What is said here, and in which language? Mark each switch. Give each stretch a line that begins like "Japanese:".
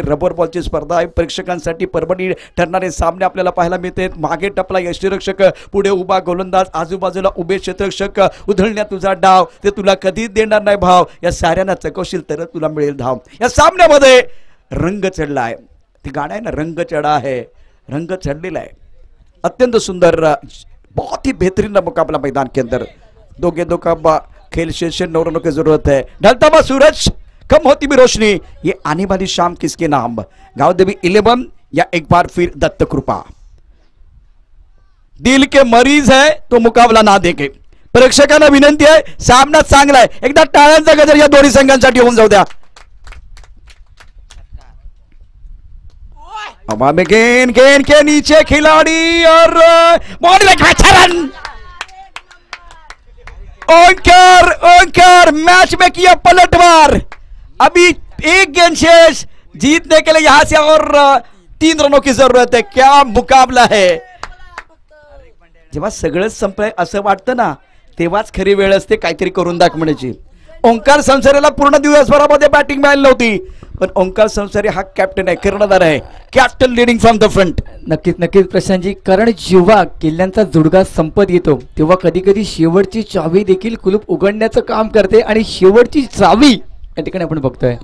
Marathi: Rubber बॉलची स्पर्धा आहे. प्रेक्षकांसाठी परभणी ठरणारे सामने आपल्याला पाहायला मिळते. मागे टपला यष्टीरक्षक, पुढे उभा गोलंदाज, आजूबाजूला उभे क्षेत्ररक्षक. उधळण्यात तुझा डाव, ते तुला कधीच देणार नाही भाव. या साऱ्यांना चकवशील तर तुला मिळेल धाव. या सामन्यामध्ये रंग चढला आहे. ते गाणं आहे ना,
Hindi: रंग चढा है,
Marathi: रंग चढलेला आहे. अत्यंत सुंदर,
Hindi: बहुत ही बेहतरीन मुकाबला मैदान के अंदर. दो गेंदों का खेल शेष, 9 रनों की जरूरत है. ढलता हुआ सूरज, कम होती भी रोशनी, ये आने वाली शाम किसके नाम. गांव देवी 11 या एक बार फिर दत्त कृपा. दिल के मरीज है तो मुकाबला ना देखे.
Marathi: प्रेक्षकांना विनंती आहे, सामना चांगला आहे. एकदा टाळ्यांचा गजर या दोन्ही संघांसाठी होऊन जाऊ द्या.
Hindi: हवा में गेंद, गेंद के नीचे खिलाड़ी और बॉल में अच्छा रन. ओंकार मैच में किया पलटवार. अभी एक गेंद शेष. जीतने के लिए यहां से और 3 रनों की जरूरत है. क्या मुकाबला है.
Marathi: जेव्हा सगळंच संपलंय असं वाटतं ना, तेव्हाच खरी वेळ असते काहीतरी करून दाखवण्याची. ओंकार संसारीला पूर्ण दिवसभरामध्ये बॅटिंग मिळाली नव्हती, पण ओंकार संसारी हा कॅप्टन आहे, कर्णधार आहे.
English: Captain leading from the front.
Marathi: नक्कीच प्रशांतजी, कारण जेव्हा किल्ल्यांचा जुडगा संपत येतो तेव्हा कधी कधी शेवटची चावी देखील कुलूप उघडण्याचं काम करते आणि शेवटची चावी या ठिकाणी आपण बघतोय